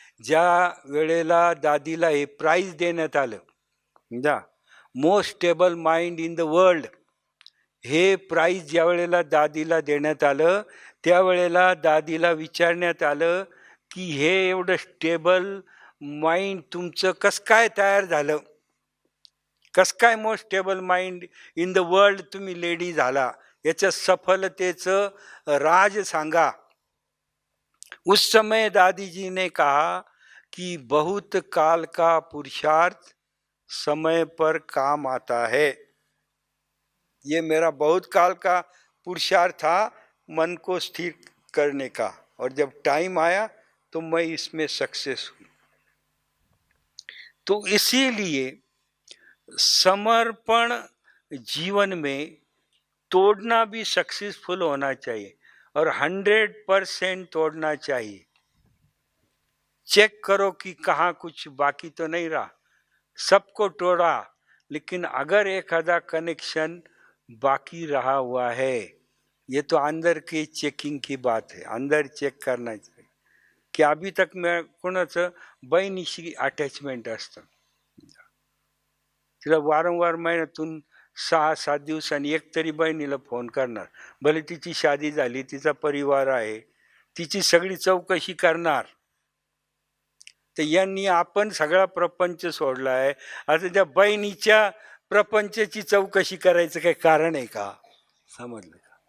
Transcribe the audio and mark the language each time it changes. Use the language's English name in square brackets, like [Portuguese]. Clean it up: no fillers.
[Marathi] ज्या वेळेला दादीला हे प्राईज देण्यात आलं, जा [English] most stable mind in the world, [Marathi] हे प्राईज ज्या वेळेला दादीला देण्यात आलं, त्यावेळेला दादीला विचारण्यात आलं की हे एवढं स्टेबल माइंड तुमचं कसं काय तयार झालं, कसं काय most stable mind in the world तुम्ही लेडी झाला, याच्या सफलतेचं राज सांगा. [Hindi] उस समय दादी जी ने कहा कि बहुत काल का पुरुषार्थ समय पर काम आता है. ये मेरा बहुत काल का पुरुषार्थ था मन को स्थिर करने का, और जब टाइम आया तो मैं इसमें सक्सेस हुई. तो इसीलिए समर्पण जीवन में तोड़ना भी सक्सेसफुल होना चाहिए और 100% तोड़ना चाहिए. चेक करो कि कहाँ कुछ बाकी तो नहीं रहा. सबको तोड़ा, लेकिन अगर एक आधा कनेक्शन बाकी रहा हुआ है, ये तो अंदर की चेकिंग की बात है. अंदर चेक करना चाहिए की अभी तक मैं [Marathi] कोणाचं बहिणीशी अटॅचमेंट असतं. तिला वारंवार महिन्यातून 6-7 दिवसांनी एक तरी बहिणीला फोन करणार. भले तिची शादी झाली, तिचा परिवार आहे, तिची सगळी चौकशी करणार. तर यांनी आपण सगळा प्रपंच सोडला आहे. आता त्या बहिणीच्या प्रपंचाची चौकशी करायचं काही कारण आहे का, समजलं का.